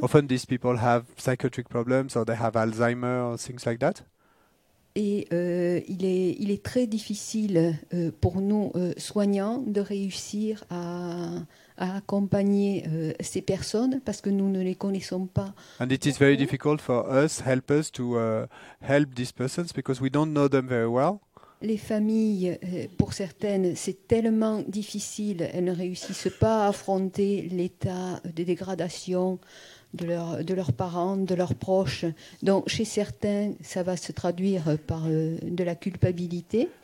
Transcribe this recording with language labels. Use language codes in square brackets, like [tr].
[en] Often these people have psychiatric problems or they have Alzheimer or things like that. [fr] Et il est très difficile pour nous, soignants, de réussir à accompagner ces personnes parce que nous ne les connaissons pas. [en] And it is very difficult for us, helpers, to help these persons because we don't know them very well. [fr] Les familles, pour certaines, c'est tellement difficile, elles ne réussissent pas à affronter l'état de dégradation de leurs parents, de leurs proches. Donc, chez certains, ça va se traduire par de la culpabilité.